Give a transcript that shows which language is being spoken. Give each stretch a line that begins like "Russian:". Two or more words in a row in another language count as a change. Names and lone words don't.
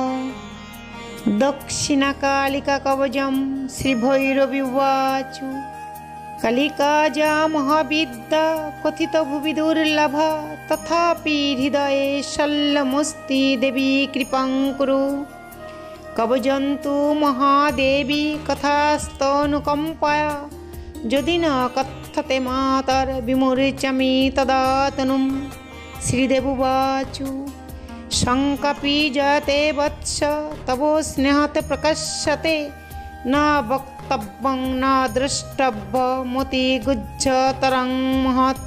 Sanskrit: দক্ষিণাকালিকা কবচম শ্রীভৈরবীবাচ। কালিকা যা মহাবিদ্যা কথিত ভুবি দুর্লভা, তথাপি হৃদয়ে শল্যমস্তি দেবী কৃপাং কুরু। কবচন্তু মহাদেবী কথাস্তনুকম্পয়া, যদি ন কথ্যতে মাতর বিমূর্ছামি তদা তনুম। শ্রীদেবুবাচ। শঙ্কাপি জয়তে বৎস তব স্নেহতে প্রকাশ্যতে, ন বক্তব্যং ন দ্রষ্টব্যমতি গুজ্জতরং মহৎ।